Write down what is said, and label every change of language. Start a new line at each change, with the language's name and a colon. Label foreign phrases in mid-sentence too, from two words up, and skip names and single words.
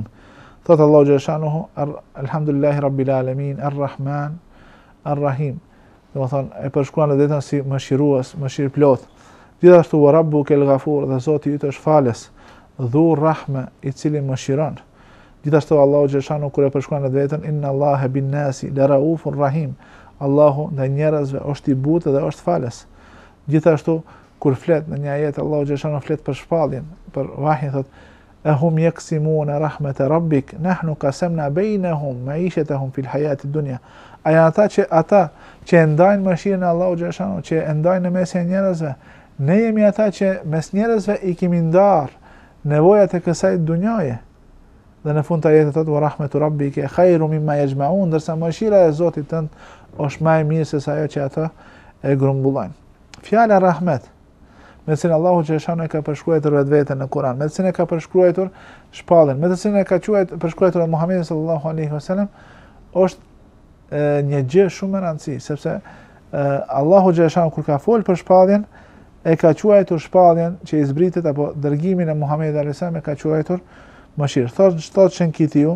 Albanian: Thotë Allahu xhaleshanuhu,
Arabic: الحمد لله رب العالمين، الرحمن، الرحيم.
Albanian: Do të thonë e përshkruan vetëm si mëshirues, mëshirëplot. Gjithashtu
Arabic: وربك الغفور,
Albanian: dhe Zoti yt është falës,
Arabic: ذو الرحمة,
Albanian: i cili mëshiron. Gjithashtu Allahu xhaleshanuhu kur e përshkruan vetën,
Arabic: إن الله بالناس لرءوف رحيم.
Albanian: Allahu ndaj njerëzve është i butë dhe është falës. Gjithashtu kur flet në një ajet Allahu xhaleshanuhu flet për shpalljen, për vahjin, thotë:
Arabic: "أهم يقسمون رحمة ربك، نحن قسمنا بينهم معيشتهم في الحياة الدنيا."
Albanian: Ata që e ndajnë mëshirën e Allahu xhaleshanuhu, që e ndajnë në mes e njerëzve, ne jemi ata që mes njerëzve i kemi ndarë nevojat e kësaj dunjaje. Dhe në fund të ajetit thotë:
Arabic: "ورحمة ربك خير مما يجمعون",
Albanian: ndërsa mëshira e Zotit tënd është më e mirë se ajo që ata e grumbullojnë. Fjala rahmet, me të cilën Allahu xhaleshanuhu e ka përshkruar vetveten në Kur'an, me të cilën e ka përshkruar shpalljen, me të cilën e ka përshkruar Muhamedi
Arabic: صلى الله عليه وسلم,
Albanian: është një gjë shumë e rëndësishme, sepse Allahu xhaleshanuhu kur ka folur për shpalljen, e ka quajtur shpalljen që i zbritet apo dërgimin e Muhamedit
Arabic: عليه السلام
Albanian: e ka quajtur mëshirë.